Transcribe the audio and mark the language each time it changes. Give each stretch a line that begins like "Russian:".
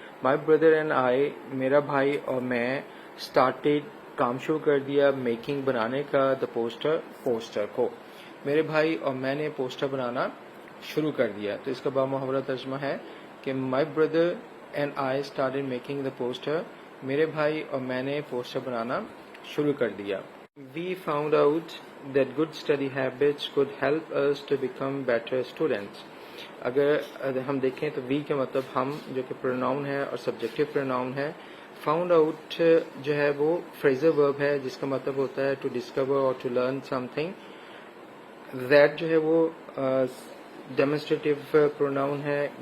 English: my brother and I
Urdu: میرا بھائی اور میں اسٹارٹڈ کام شروع کر دیا میکنگ بنانے کا, دا پوسٹر کو. میرے بھائی اور میں نے پوسٹر بنانا شروع کر دیا. تو اس کا بامحاورہ ترجمہ ہے کہ
English: my brother and I started making the poster,
Urdu: میرے بھائی اور میں نے پوسٹر بنانا شروع کر دیا.
English: We found out that good study habits could help us to become better students.
Urdu: اگر ہم دیکھیں تو وی کے مطلب ہم, جو کہ پروناؤن ہے اور سبجیکٹو پروناؤن ہے. فاؤنڈ آؤٹ جو ہے وہ فریزل ورب ہے جس کا مطلب ہوتا ہے
English: To discover or to learn something.
Urdu: That جو ہے وہ ڈیمونسٹریٹو پروناؤن ہے.